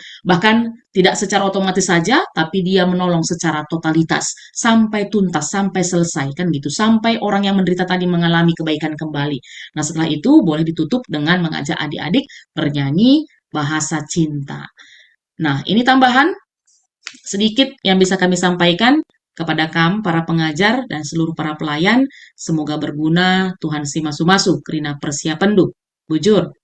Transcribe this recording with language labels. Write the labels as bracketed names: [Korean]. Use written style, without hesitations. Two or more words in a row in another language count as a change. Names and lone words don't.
[Indonesian] Bahkan tidak secara otomatis saja, tapi dia menolong secara totalitas sampai tuntas, sampai selesai kan gitu, sampai orang yang menderita tadi mengalami kebaikan kembali. Nah, setelah itu boleh ditutup dengan mengajak adik-adik bernyanyi bahasa cinta. Nah, ini tambahan sedikit yang bisa kami sampaikan kepada kamu, para pengajar, dan seluruh para pelayan. Semoga berguna. [Batak Karo] Tuhan si masu-masu, kerina persiapan du. Bujur.